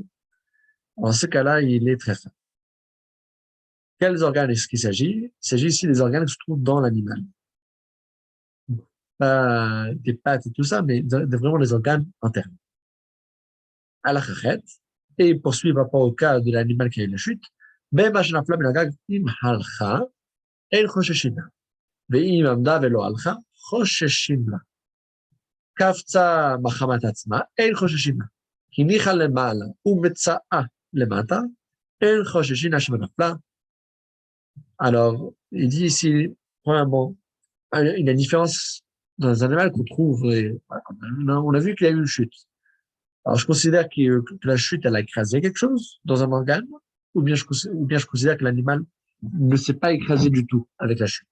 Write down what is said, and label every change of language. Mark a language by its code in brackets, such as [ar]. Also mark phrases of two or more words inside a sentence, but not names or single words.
[fr] En ce cas-là, il est très fin. Quels organes est-ce qu'il s'agit? Il s'agit ici des organes qui se trouvent dans l'animal. Pas des pattes et tout ça, mais vraiment les organes internes. À la chachet, et il poursuit par rapport au cas de l'animal qui a eu la chute, [he] במה שנפלה מן הגג, אם הלכה, אין חוששים לה. ואם עמדה ולא הלכה, חוששים לה. קפצה מחמת עצמה, אין חוששים לה. הניחה למעלה ומצאה למטה, אין חוששים לה שנפלה. [fr] Alors, il dit ici, premièrement, il y a une différence dans un animal qu'on trouve, on a vu qu'il y a eu une chute. Alors, je considère que la chute, elle a écrasé quelque chose dans un organe, ou bien je considère que l'animal ne s'est pas écrasé du tout avec la chute.